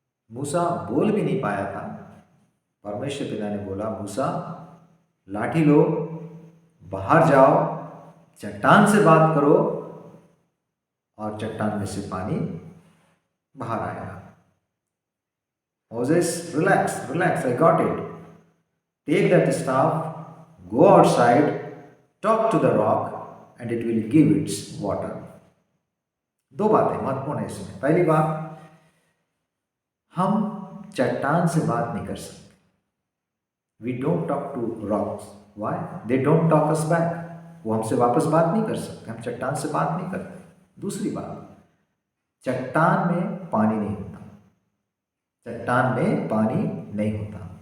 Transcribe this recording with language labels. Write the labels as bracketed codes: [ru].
[hi] मूसा बोल भी नहीं पाया था। परमेश्वर पिता ने बोला, मूसा लाठी लो, बाहर जाओ, चट्टान से बात करो, और चट्टान में से पानी बाहर आएगा। [en] Moses, relax, relax, I got it. Take that staff, go outside, talk to the rock, and it will give its water. [hi] दो बातें महत्वपूर्ण है इसमें। पहली बात, हम चट्टान से बात नहीं कर सकते। [en] We don't talk to rocks. Why? They don't talk us back. [hi] वो हमसे वापस बात नहीं कर सकते, हम चट्टान से बात नहीं करते। दूसरी बात, चट्टान में पानी नहीं होता, चट्टान में पानी नहीं होता।